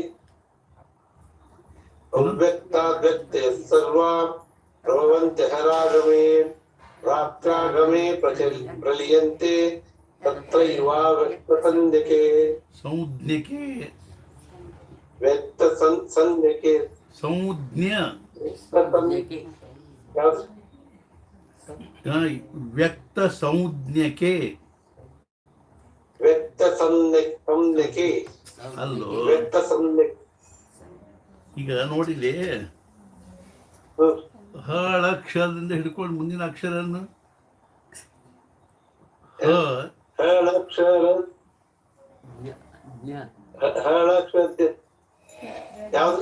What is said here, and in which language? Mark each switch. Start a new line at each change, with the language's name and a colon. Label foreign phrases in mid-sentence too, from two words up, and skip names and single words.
Sanskrit: ಅವ್ಯಕ್ತಾದ್ವ್ಯಕ್ತಯಃ ಸರ್ವಾ ಪ್ರಭವಂತ್ಯಹರಾಗಮೇ ರಾತ್ರಾಗಮೇ ಪ್ರಲೀಯಂತೆ ತತ್ರೈವಾವ್ಯಕ್ತ ಸಂಜ್ಞಕೆ. ಸಂಜ್ಞಕೆ ವ್ಯಕ್ತ ಸಂಜ್ಞಕೆ. ಸಂಜ್ಞ ವ್ಯಕ್ತ ಸಂಜ್ಞಕೆ ವ್ಯಕ್ತ ಸಂಜ್ಞಕೆ
Kannada: ಅಲ್ಲೋ.
Sanskrit: ವ್ಯಕ್ತ ಸಂಜ್ಞೆ.
Kannada: ಈಗ ನೋಡಿಲಿ, ಹಳ ಅಕ್ಷರದಿಂದ ಹಿಡ್ಕೊಂಡು ಮುಂದಿನ ಅಕ್ಷರನ್ನು ಹಳಕ್ಷರ ಹಳಕ್ಷರ ಯಾವ್ದು?